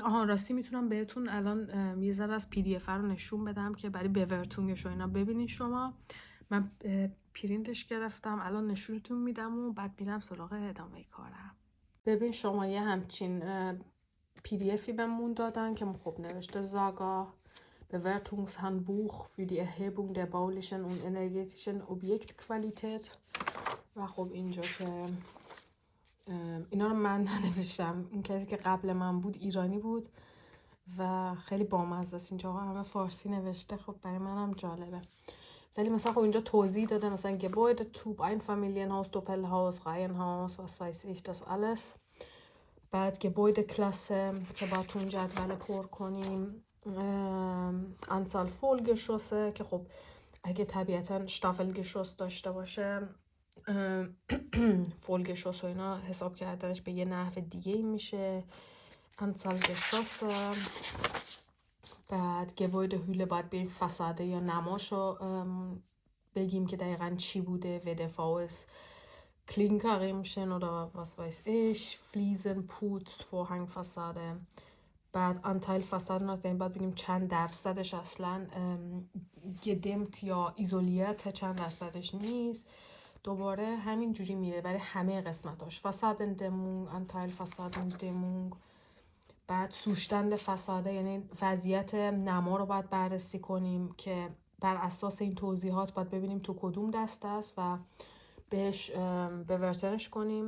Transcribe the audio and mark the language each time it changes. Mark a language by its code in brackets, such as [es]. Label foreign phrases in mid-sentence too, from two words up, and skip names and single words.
[fa] راستی میتونم بهتون الان یه ذره از PDF رو نشون بدم که برای بورتونگش و اینا ببینین شما. من پرینتش گرفتم، الان نشونتون میدم و بعد میرم سراغ ادامه کارم. ببین شما یه همچین PDFی بهمون دادن که خب نوشته زاگا [de] Bewertungshandbuch für die Erhebung der baulichen und energetischen Objektqualität. [fa] و خب اینجا که اینا رو من ننوشتم، این کسی که قبل من بود ایرانی بود و خیلی بامزه است. اینجا همه فارسی نوشته، خب برای منم جالبه. ولی مثلا خب اینجا توضیح داده مثلا [de] Gebäude, Typ, Einfamilienhaus, Doppelhaus, Reihenhaus, was weiß ich, das alles. [fa] بعد Gebäudeklasse که باید تو اون جدول پر کنیم. [de] Anzahl Vollgeschosse [fa] که خب اگه طبیعتا Staffelgeschoss داشته باشه Vollgeschoss و اینا حساب کردنش به یه نحو دیگه میشه. [de] Anzahl Geschosse. [fa] بعد Gebäudehülle باید به فساده یا نماشو بگیم که دقیقا چی بوده. [de] WDV ist Klinkerriemchen oder was weiß ich. Fliesen, Putz, Vorhangfassade. [fa] بعد [de] Anteil Fassaden [fa] باید بگیم چند درصدش اصلا gedämmt یا ایزولیت، چند درصدش نیست. دوباره همین جوری میره برای همه قسمتاش. [de] Fassadendämmung, Anteil Fassadendämmung. [fa] بعد Zustand فساده یعنی وضعیت نما رو باید بررسی کنیم که بر اساس این توضیحات باید ببینیم تو کدوم دسته است و بهش بورتنش کنیم.